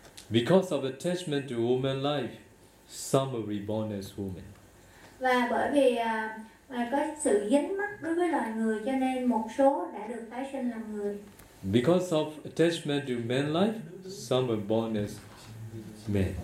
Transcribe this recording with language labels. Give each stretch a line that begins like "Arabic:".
English: Because of attachment to woman life, some are reborn as women.
Vietnamese: Và bởi vì có sự dính mắc đối với loài người cho nên một số đã được tái sinh làm người.
English: Because of attachment to man life, some were born as men.